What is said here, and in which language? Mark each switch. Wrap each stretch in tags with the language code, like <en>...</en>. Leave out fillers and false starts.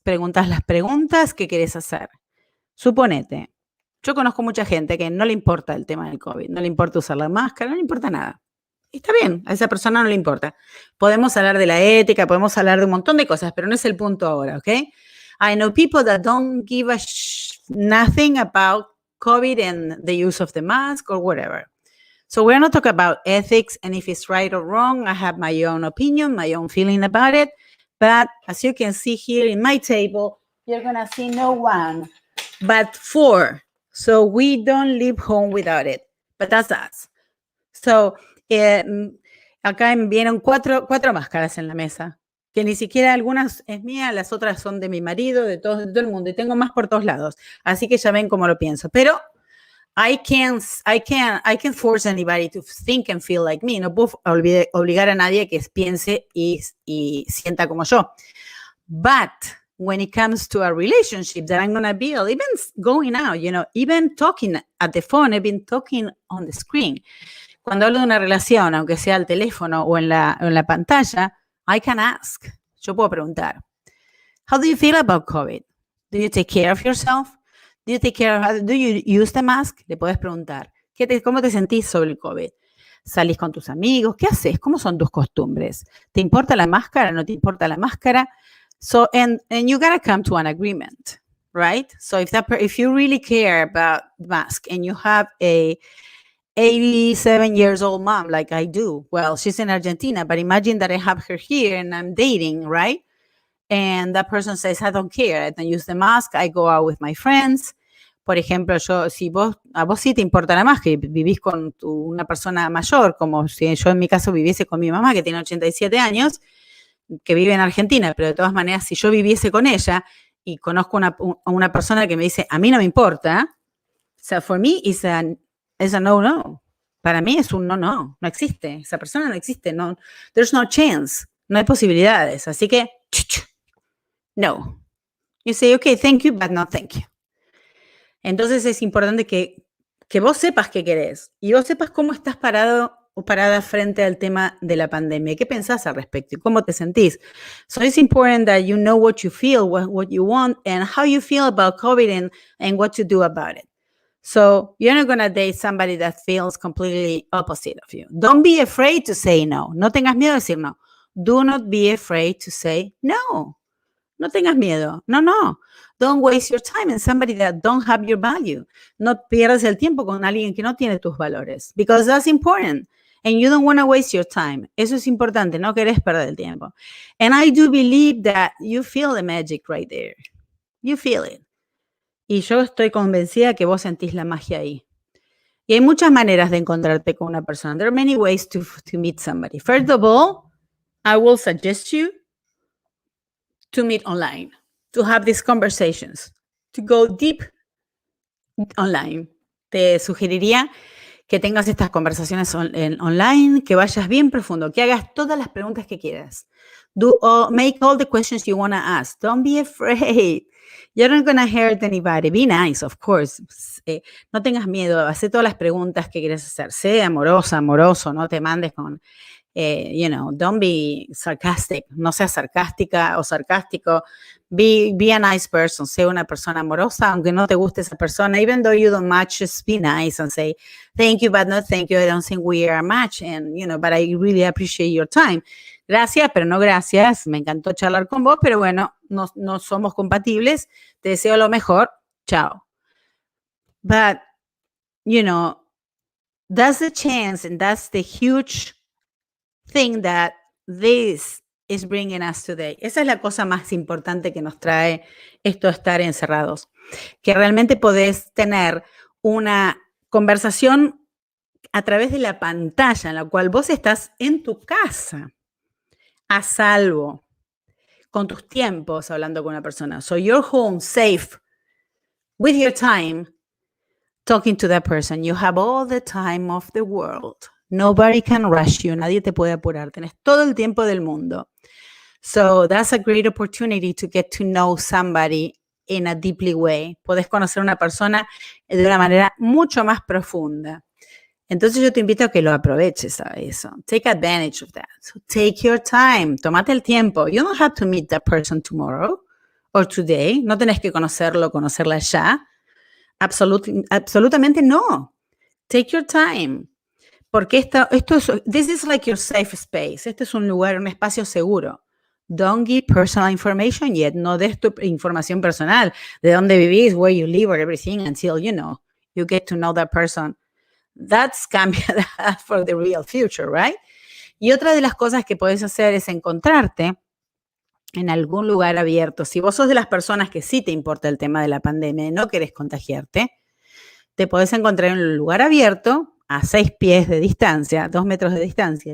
<es>Preguntas las preguntas que querés hacer. Suponete, yo conozco mucha gente que no le importa el tema del COVID, no le importa usar la máscara, no le importa nada. Está bien, a esa persona no le importa. Podemos hablar de la ética, podemos hablar de un montón de cosas, pero no es el punto ahora, ¿ok?</es> <en>I know people that don't give a nothing about COVID and the use of the mask or whatever. So we're not talking about ethics and if it's right or wrong. I have my own opinion, my own feeling about it. But as you can see here in my table, you're going to see no one but 4. So we don't leave home without it. But that's us.</en> <es>So acá vienen 4 máscaras en la mesa, que ni siquiera algunas es mía, las otras son de mi marido, de todo el mundo, y tengo más por todos lados. Así que ya ven cómo lo pienso. Pero</es> <en>I can't force anybody to think and feel like me.</en> <es>No puedo obligar a nadie que piense y sienta como yo.</es> <en>But when it comes to a relationship that I'm going to build, even going out, even talking at the phone, I've been talking on the screen.</en> <es>Cuando hablo de una relación, aunque sea al teléfono o en la pantalla,</es> <en>I can ask.</en> <es>Yo puedo preguntar.</es> <en>How do you feel about COVID? Do you take care of yourself? Do you use the mask?</en> <es>Le puedes preguntar. ¿Cómo te sentís sobre el COVID? ¿Salís con tus amigos? ¿Qué haces? ¿Cómo son tus costumbres? ¿Te importa la máscara? ¿No te importa la máscara?</es> <en>So, and you gotta come to an agreement, right? So if you really care about mask and you have a 87 years old mom like I do, well, she's in Argentina, but imagine that I have her here and I'm dating, right? And that person says, I don't care, I don't use the mask, I go out with my friends.</en> <es>Por ejemplo, a vos sí te importa la máscara y vivís con una persona mayor, como si yo en mi caso viviese con mi mamá, que tiene 87 años, que vive en Argentina, pero de todas maneras, si yo viviese con ella y conozco a una persona que me dice, a mí no me importa,</es> <en>so for me is a no.</en> <es>Para mí es un no existe, esa persona no existe, no,</es> <en>there's no chance,</en> <es>no hay posibilidades, así que, no.</es> <en>You say, okay, thank you, but no thank you.</en> <es>Entonces es importante que vos sepas qué querés y vos sepas cómo estás parado o parada frente al tema de la pandemia. ¿Qué pensás al respecto y cómo te sentís?</es> <en>So it's important that you know what you feel, what you want, and how you feel about COVID and what to do about it. So you're not going to date somebody that feels completely opposite of you. Don't be afraid to say no.</en> <es>No tengas miedo de decir no.</es> <en>Do not be afraid to say no.</en> <es>No tengas miedo.</es> <en>No. Don't waste your time in somebody that don't have your value.</en> <es>No pierdas el tiempo con alguien que no tiene tus valores.</es> <en>Because that's important. And you don't want to waste your time.</en> <es>Eso es importante. No querés perder el tiempo.</es> <en>And I do believe that you feel the magic right there. You feel it.</en> <es>Y yo estoy convencida que vos sentís la magia ahí. Y hay muchas maneras de encontrarte con una persona.</es> <en>There are many ways to meet somebody. First of all, I will suggest you to meet online, to have these conversations, to go deep online.</en> <es>Te sugeriría que tengas estas conversaciones online, que vayas bien profundo, que hagas todas las preguntas que quieras.</es> <en>Make all the questions you want to ask. Don't be afraid. You're not going to hurt anybody. Be nice, of course.</en> <es>No tengas miedo. Haz todas las preguntas que quieres hacer. Sé amorosa, amoroso. No te mandes con,</es> <en>don't be sarcastic.</en> <es>No seas sarcástica o sarcástico.</es> <en>Be a nice person.</en> <es>Sé una persona amorosa, aunque no te guste esa persona.</es> <en>Even though you don't match, just be nice and say, thank you, but no thank you. I don't think we are a match. And, but I really appreciate your time.</en> <es>Gracias, pero no gracias. Me encantó charlar con vos, pero bueno, no somos compatibles. Te deseo lo mejor. Chao.</es> <en>But, that's the chance and that's the huge thing that this is bringing us today.</en> <es>Esa es la cosa más importante que nos trae esto de estar encerrados. Que realmente podés tener una conversación a través de la pantalla en la cual vos estás en tu casa, a salvo, con tus tiempos hablando con una persona.</es> <en>So you're home, safe, with your time, talking to that person. You have all the time of the world. Nobody can rush you.</en> <es>Nadie te puede apurar. Tenés todo el tiempo del mundo.</es> <en>So that's a great opportunity to get to know somebody in a deeply way.</en> <es>Podés conocer a una persona de una manera mucho más profunda. Entonces yo te invito a que lo aproveches a eso.</es> <en>Take advantage of that. So take your time.</en> <es>Tómate el tiempo.</es> <en>You don't have to meet that person tomorrow or today.</en> <es>No tenés que conocerla ya. Absolutamente no.</es> <en>Take your time.</en> <es>Porque</es> <en>this is like your safe space.</en> <es>Este es un lugar, un espacio seguro.</es> <en>Don't give personal information yet.</en> <es>No des tu información personal. De dónde vivís,</es> <en>where you live, or everything until, you get to know that person. That's cambia for the real future, right?</en> <es>Y otra de las cosas que puedes hacer es encontrarte en algún lugar abierto. Si vos sos de las personas que sí te importa el tema de la pandemia y no querés contagiarte, te podés encontrar en un lugar abierto a 6 pies de distancia, 2 metros de distancia.</es>